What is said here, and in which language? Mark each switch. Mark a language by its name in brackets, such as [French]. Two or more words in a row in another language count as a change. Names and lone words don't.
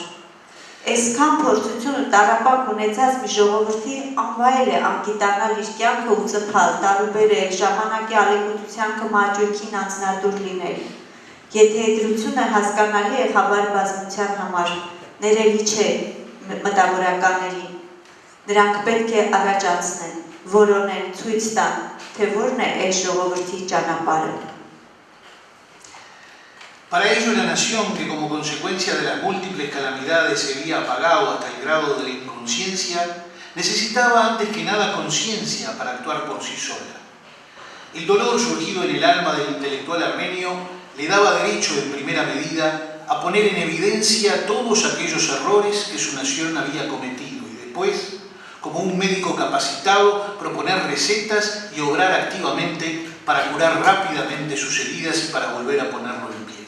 [Armenian] Այսքան փորձություն ու տառապանք ունեցած մի ժողովրդի անվայել է անգիտանալ իր կյանքը ու ծփալ, տարուբերել, ժամանակի ալեկոծության կմաճույքին անձնատուր լինել։ Եթե դրությունը հասկանալի է խաբար բազմության համար, ներելի չէ մտավորականներին, նրանք պետք է առաջացնեն, որոնեն, ցույց տան, թե որն է այս ժողովրդի ճանապարհը։ [Spanish] Para ello, la nación, que como consecuencia de las múltiples calamidades se había apagado hasta el grado de la inconsciencia, necesitaba antes que nada conciencia para actuar por sí sola. El dolor surgido en el alma del intelectual armenio le daba derecho en primera medida a poner en evidencia todos aquellos errores que su nación había cometido y después, como un médico capacitado, proponer recetas y obrar activamente para curar rápidamente sus heridas heridas y para volver a ponerlo en pie.